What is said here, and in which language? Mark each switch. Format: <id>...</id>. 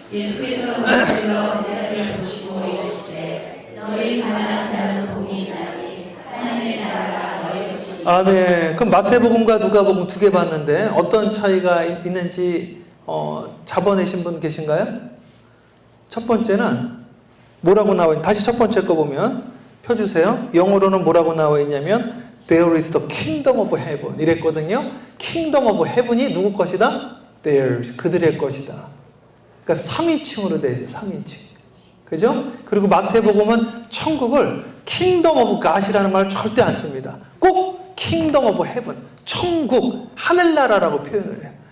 <ko>예수께서 물들어 제자들을 보시고 이르시되 너희 가난한 자는 복이 있나니 하나님의 나라가 너희 것이니. 아멘. 그럼 마태복음과 누가복음 두 개 봤는데 어떤 차이가 있는지 잡아내신 분 계신가요? 첫 번째는 뭐라고 나와 있는, 다시 첫 번째 거 보면 펴주세요. 영어로는 뭐라고 나와 있냐면</ko> <en>There is the kingdom of heaven</en> <ko>이랬거든요. Kingdom of heaven이 누구 것이다? Theirs, 그들의 것이다. 그러니까 3인칭으로 되어 있어요. 3인칭. 그죠? 그리고 마태복음은 천국을 Kingdom of God이라는 말을 절대 안 씁니다. 꼭 Kingdom of Heaven, 천국, 하늘나라라고 표현을 해요.</ko>